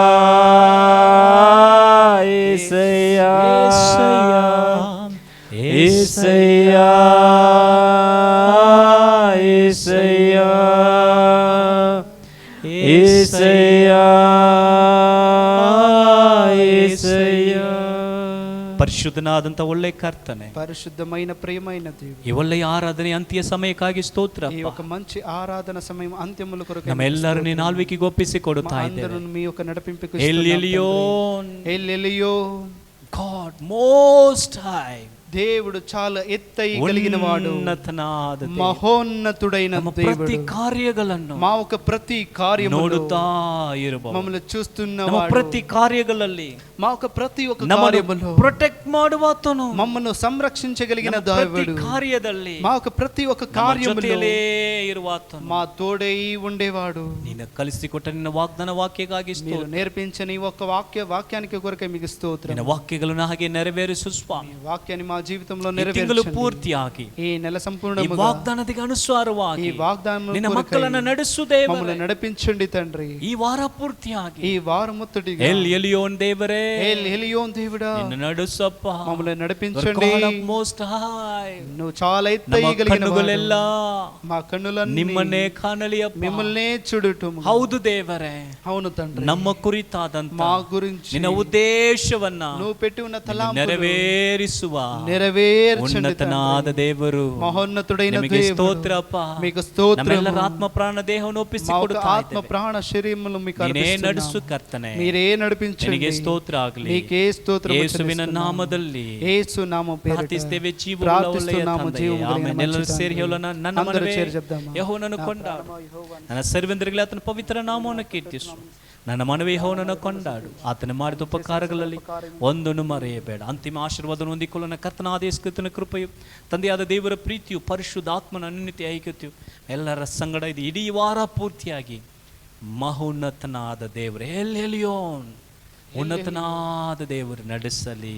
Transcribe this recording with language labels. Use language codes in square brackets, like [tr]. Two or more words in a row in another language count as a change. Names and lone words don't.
[te] యేసయ్యా యేసయ్యా యేసయ్యా యేసయ్యా యేసయ్యా. [kn] ಪರಿಶುದ್ಧನಾದಂತ ಒಳ್ಳೆ ಕರ್ತನೆ, [te] పరిశుద్ధమైన ప్రియమైన దేవుడు, [kn] ಈ ಒಳ್ಳೆಯ ಆರಾಧನೆ ಅಂತ್ಯ ಸಮಯಕ್ಕಾಗಿ ಸ್ತೋತ್ರ. [te] ఈ ఒక మంచి ఆరాధన సమయం అంత్యముల కొరకు [kn] ನಮ್ಮೆಲ್ಲರೂ ನೀನು ಆಳ್ವಿಕೆಗೆ ಒಪ್ಪಿಸಿ ಕೊಡುತ್ತಾ ಇದ್ದೇವೆ. [te] అందరూ మీ యొక్క నడిపింపుకు ఎల్ ఎలియోన్, ఎల్ ఎలియోన్, [en] God most high, [te] దేవుడు చాలా ఎత్తై కలిగిన వాడు, [kn] ಉನ್ನತನಾದ ದೇವರು. [te] మహోన్నతుడైన [kn] ನಮ್ಮ ಪ್ರತಿ [te] దేవుడు, [kn] ಕಾರ್ಯಗಳನ್ನು [te] మా ఒక ప్రతి కార్యములో [kn] ನೋಡುತ್ತಾ ಇರಬಹುದು. [te] మమ్మల్ని చూస్తున్న [kn] ನಮ್ಮ [te] వాడు, [kn] ಪ್ರತಿ ಕಾರ್ಯಗಳಲ್ಲಿ [te] మా ఒక ప్రతి ఒక్క [kn] ನಮ್ಮನ್ನು [te] కార్యములో [kn] ಪ್ರೊಟೆಕ್ಟ್ ಮಾಡುವಾತನು, [te] మమ్మల్ని సంరక్షించగలిగిన [kn] ನಮ್ಮ ಪ್ರತಿ [te] దేవుడు, [kn] ಕಾರ್ಯದಲ್ಲಿ [te] మా ఒక ప్రతి ఒక్క [kn] ನಮ್ಮ [te] కార్యములో [kn] ಜೊತೆಯಲ್ಲೇ ಇರುವಾತನು. [te] మా తోడై ఉండేవాడు. [kn] ನೀನು ಕಲಿಸಿಕೊಟ್ಟ ನಿನ್ನ ವಾಗ್ದಾನ ವಾಕ್ಯಕ್ಕಾಗಿ [te] మీరు [kn] ಸ್ತೋತ್ರ. [te] నేర్పించని ఒక వాక్యానికి కొరకే మీకు స్తోత్రం. [kn] ನಿನ್ನ ವಾಕ್ಯಗಳನ್ನು ಹಾಗೆ ನೆರವೇರಿಸು ಸ್ವಾಮಿ. [te] వాక్యాన్ని మా జీవితంలో [kn] ಈ ತಿಂಗಳು [te] నెరవేర్చండి. [kn] ಪೂರ್ತಿಯಾಗಿ [te] ఈ నెల [kn] ಈ [te] సంపూర్ణముగా [kn] ವಾಗ್ದಾನಕ್ಕೆ ಅನುಸಾರವಾಗಿ [te] ఈ వాగ్దానం [kn] ನಿನ್ನ ಮಕ್ಕಳನ್ನು ನಡೆಸು ದೇವರೇ. [te] మమ్మల్ని నడిపించండి తండ్రి. [kn] ಈ ವಾರ ಪೂರ್ತಿಯಾಗಿ [te] ఈ వారం మొత్తటిగా [kn] ಎಲ್ ಎಲಿಯೋನ್ ದೇವರೇ, [te] ఎల్ ఎలియోన్ దేవుడా [kn] ನಿನ್ನ ನಡೆಸಪ್ಪ. [te] మమ్మల్ని నడిపించండి. [en] most high, [te] నువ్వు చాలా [kn] ನಮ್ಮ [te] ఎత్తగలిగిన [kn] ಕಣ್ಣುಗಳೆಲ್ಲ [te] మా కన్నులన్నీ [kn] ನಿಮ್ಮನ್ನೇ ಕಾಣಲಿಯಪ್ಪ. [te] మిమ్మల్నే చూడటం. [kn] ಹೌದು ದೇವರೇ, [te] అవును తండ్రి, [kn] ನಮ್ಮ ಕುರಿತಾದಂತ [te] మా గురించి [kn] ನಿನ್ನ ಉದ್ದೇಶವನ್ನ [te] నువ్వు పెట్టి ఉన్న తలాంపులు [kn] ನೆರವೇರಿಸುವ [te] నెరవేర్చండి [kn] ಉನ್ನತನಾದ [te] తండ్రి. [kn] ದೇವರು. [te] మహోన్నతుడైన [kn] ನಿಮಗೆ [te] దేవుడు, [kn] ಸ್ತೋತ್ರಪ್ಪ. [te] మీకు స్తోత్రం. [kn] ನಮ್ಮೆಲ್ಲರ ಆತ್ಮ ಪ್ರಾಣ ದೇಹವನ್ನು [te] మా [kn] ಒಪ್ಪಿಸಿ [te] యొక్క [kn] ಕೊಡುತ್ತಾ [te] ఆత్మ [kn] ಇದ್ದೇವೆ. [te] ప్రాణ శరీరములు మీకు [kn] ನೀನೇ [te] అర్పిస్తున్నాం. [kn] ನಡೆಸು ಕರ್ತನೆ, [te] మీరే నడిపించండి. [kn] ನಿನಗೆ ಸ್ತೋತ್ರ ಆಗಲಿ. [te] నీకే స్తోత్రం [kn] ಯೇಸುವಿನ [te] చెల్లిస్తున్నాము. [kn] ನಾಮದಲ್ಲಿ [te] యేసు నామం పేరిట [kn] ಪ್ರಾರ್ಥಿಸ್ತೇವೆ. ಜೀವವುಳ್ಳ ಒಳ್ಳೆಯ [te] ప్రార్థిస్తున్నాము. [kn] ತಂದೆಯೇ. [te] జీవము కలిగిన [kn] ಆಮೆನ್. ಎಲ್ಲರೂ [te] మంచి [kn] ಸೇರಿ [te] తండ్రి. [kn] ಹೇಳೋಣ. ನನ್ನ [te] అందరూ [kn] ಮನವೇ [te] చేరి చెప్దామా? [kn] ಯೆಹೋವನನ್ನು ಕೊಂಡಾಡು, ನನ್ನ ಸರ್ವೇಂದ್ರಗಳೇ ಆತನ ಪವಿತ್ರ ನಾಮವನ್ನು ಕೀರ್ತಿಸು. ನನ್ನ ಮನವೇ ಯೆಹೋವನನ್ನು ಕೊಂಡಾಡು, ಆತನ ಮಾಡಿದ ಉಪಕಾರಗಳಲ್ಲಿ ಒಂದನ್ನು ಮರೆಯಬೇಡ. ಅಂತಿಮ ಆಶೀರ್ವಾದವನ್ನು ಹೊಂದಿಕೊಳ್ಳೋಣ. ಕರ್ತನಾದ ಯೇಸು ಕ್ರಿಸ್ತನ ಕೃಪೆಯು, ತಂದೆಯಾದ ದೇವರ ಪ್ರೀತಿಯು, ಪರಿಶುದ್ಧಾತ್ಮನ ಅನ್ಯೋನ್ಯತೆಯ ಐಕ್ಯತೆಯು ಎಲ್ಲರ ಸಂಗಡ ಇದು ಇಡೀ ವಾರ ಪೂರ್ತಿಯಾಗಿ ಮಹೋನ್ನತನಾದ ದೇವರು ಎಲ್ ಎಲಿಯೋನ್, ಉನ್ನತನಾದ ದೇವರು ನಡೆಸಲಿ.